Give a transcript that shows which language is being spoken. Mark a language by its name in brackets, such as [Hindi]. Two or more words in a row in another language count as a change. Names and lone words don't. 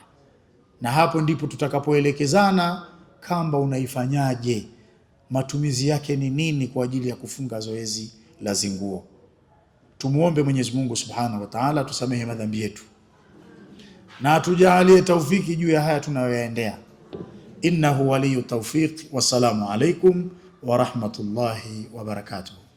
[Swahili] Na hapo ndipo tutakapoelekezana kamba unaifanyaje, matumizi yake ni nini kwa ajili ya kufunga zoezi la zinguo. Tumuombe Mwenyezi Mungu [Arabic] سبحانه وتعالى [Swahili] tusamehe madhambi yetu na atujalie taufiki juu ya haya tunayoyaendea. [Arabic] إنه ولي التوفيق. والسلام عليكم ورحمة الله وبركاته.